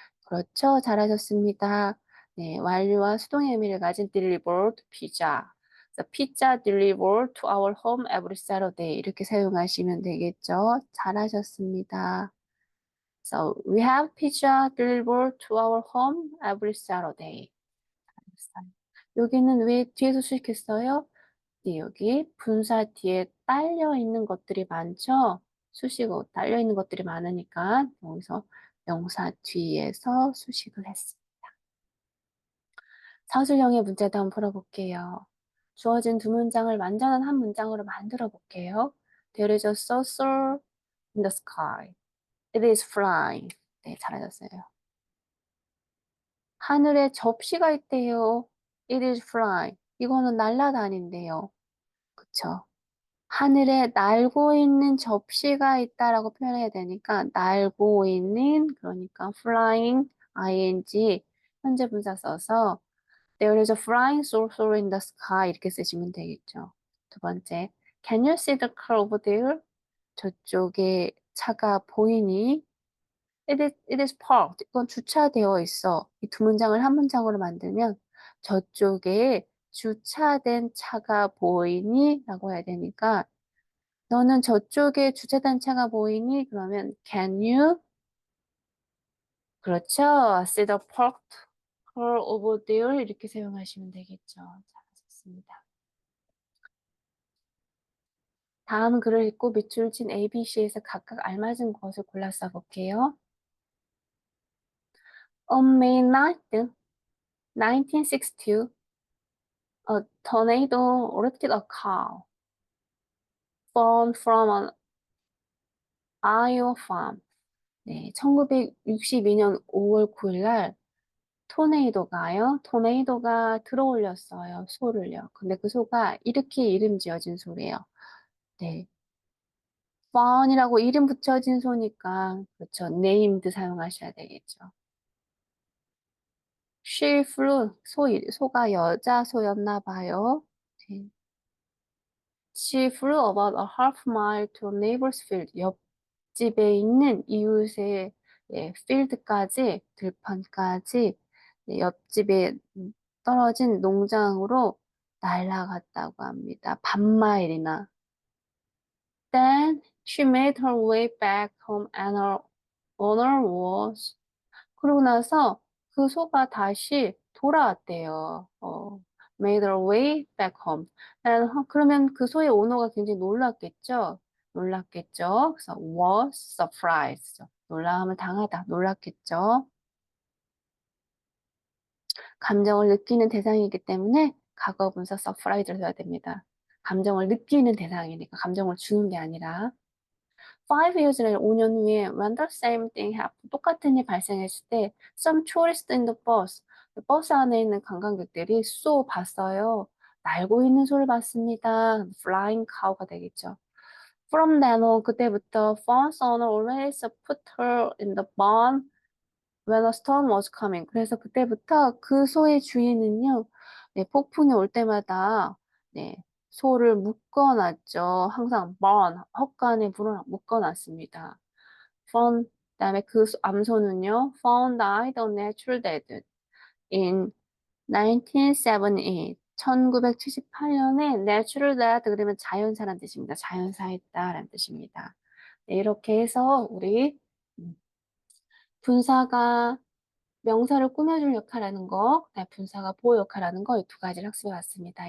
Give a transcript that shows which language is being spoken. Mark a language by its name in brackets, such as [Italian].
[Korean] 그렇죠. 잘하셨습니다. 네, 완료와 수동의 의미를 가진 delivered pizza. 그래서 [English] pizza delivered to our home every Saturday. [Korean] 이렇게 사용하시면 되겠죠. 잘하셨습니다. [English] So we have pizza delivered to our home every Saturday. [Korean] 여기는 왜 뒤에서 수식했어요? 네, 여기 분사 뒤에 딸려 있는 것들이 많죠? 수식어 딸려 있는 것들이 많으니까 여기서 명사 뒤에서 수식을 했습니다. 사술형의 문제도 한번 풀어볼게요. 주어진 두 문장을 완전한 한 문장으로 만들어 볼게요. [English] There is a saucer in the sky. It is flying. 네, 잘하셨어요. [Korean] 하늘에 접시가 있대요. [English] It is flying. [Korean] 이거는 날아다닌대요. 그쵸? 하늘에 날고 있는 접시가 있다라고 표현해야 되니까 날고 있는 그러니까 flying ing 현재 분사 써서 [English] there is a flying saucer in the sky [Korean] 이렇게 쓰시면 되겠죠. [English] 두 번째, can you see the car over there? [Korean] 저쪽에 차가 보이니? [English] It is parked. [Korean] 이건 주차되어 있어. 이 두 문장을 한 문장으로 만들면 저쪽에 주차된 차가 보이니? 라고 해야 되니까 너는 저쪽에 주차된 차가 보이니? 그러면 [English] can you? [Korean] 그렇죠. [English] See the parked car over there [Korean] 이렇게 사용하시면 되겠죠. 잘하셨습니다. 다음 글을 읽고 밑줄 친 A, B, C에서 각각 알맞은 것을 골라 써볼게요. [English] On May 9th, 1962, a tornado lifted a cow born from an Iowa farm. [Korean] 네, 1962년 5월 9일 날 토네이도가 들어올렸어요. 소를요. 근데 그 소가 이렇게 이름 지어진 소래요. 네. 펀이라고 이름 붙여진 소니까, 그렇죠. named 사용하셔야 되겠죠. [English] She flew, [Korean] 소가 여자 소였나 봐요. 네. [English] She flew about a half mile to a neighbor's field. [Korean] 옆집에 있는 이웃의 예, 필드까지, 들판까지, 네, 옆집에 떨어진 농장으로 날아갔다고 합니다. 반마일이나. [English] Then she made her way back home and her owner was [Korean] 그러고 나서 그 소가 다시 돌아왔대요. [English] made her way back home. [Korean] 그러면 그 소의 오너가 굉장히 놀랐겠죠? 놀랐겠죠? 그래서 [English] was surprised. [Korean] 놀라움을 당하다. 놀랐겠죠? 감정을 느끼는 대상이기 때문에 과거 분사 surprise를 써야 됩니다. 감정을 느끼는 대상이니까 감정을 주는 게 아니라 [English] 5 years later, [Korean] 5년 후에 [English] when the same thing happened, [Korean] 똑같은 일이 발생했을 때 [English] some tourists in the bus, [Korean] 버스 안에 있는 관광객들이 [English] saw [Korean] 봤어요. 날고 있는 소를 봤습니다. [English] flying cow [Korean] 가 되겠죠. [English] From then on, [Korean] 그때부터 [English] Fawn's owner always put her in the barn when a storm was coming. [Korean] 그래서 그때부터 그 소의 주인은요, 네, 폭풍이 올 때마다 네, 소를 묶어놨죠. 항상 barn, 헛간에 묶어놨습니다. [English] Fawn, [Korean] 그다음에 그 암소는요, [English] found died a natural death in 1978. [Korean] 1978년에 natural death 그러면 자연사란 뜻입니다. 자연사했다라는 뜻입니다. 네, 이렇게 해서 우리 분사가 명사를 꾸며줄 역할하는 거, 그다음에 분사가 보호 역할하는 거, 이 두 가지를 학습해 왔습니다.